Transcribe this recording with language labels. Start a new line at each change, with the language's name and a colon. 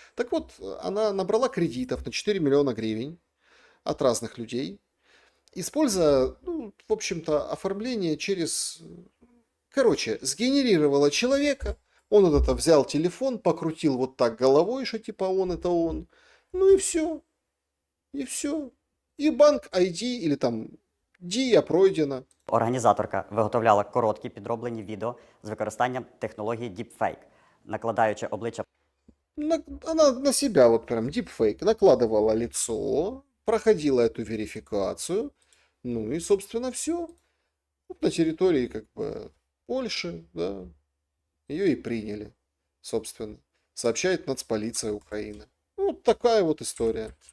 Russian: Так вот, она набрала кредитов на 4 миллиона гривен от разных людей, используя, в общем-то, оформление через... сгенерировала человека, он вот это взял телефон, покрутил вот так головой, что типа он это он, и все. И все. І банк ID, или там Дія пройдена.
Ukrainian: Організаторка виготовляла короткі підроблені відео з використанням технології Deepfake, накладаючи обличчя...
Russian: Она на себя вот прям Deepfake накладывала лицо, проходила эту верификацию, и, собственно, все. Вот на территории, как бы, Польши, да, ее и приняли, собственно. Сообщает нацполиция Украины. Вот такая вот история.